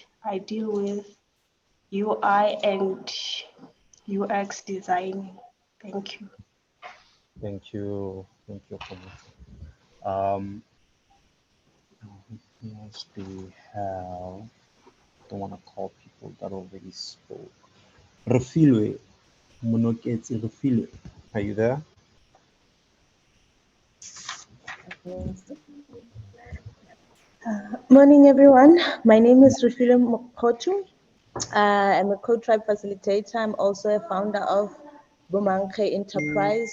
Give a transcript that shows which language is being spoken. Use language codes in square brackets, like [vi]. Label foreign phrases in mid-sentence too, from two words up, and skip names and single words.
[en] I deal with UI and UX designing. Thank you. Thank you, Homutso. Who else do we have? Don't want to call people that already spoke. Refilwe. Monoketsi Refilwe. Are you there? Morning, everyone. My name is Rufilo Mokhotu. I'm a co-tribe facilitator. I'm also a founder of Bumankhe Enterprise.